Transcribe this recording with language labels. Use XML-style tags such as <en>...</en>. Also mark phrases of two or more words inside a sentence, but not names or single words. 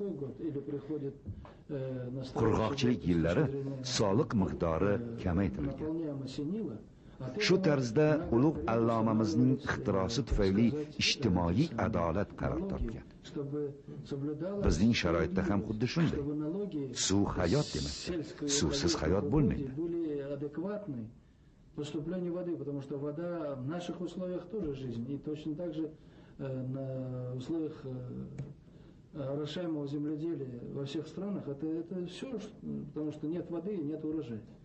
<uz>Qurg'oqchilik yillari soliq miqdori kamaytirilgan. Shu tarzda ulug' allomamizning ixtirosi tufayli ijtimoiy adolat qaror topgan. Bizning sharoitda ham xuddi shunday. Suv hayot demakdir. Suvsiz hayot bo'lmaydi.</uz> <ru>Поступлению воды, потому что вода в наших условиях тоже жизнь, и точно так же на условиях орошаемого земледелия во всех странах это все, потому что нет воды и нет урожая.</ru>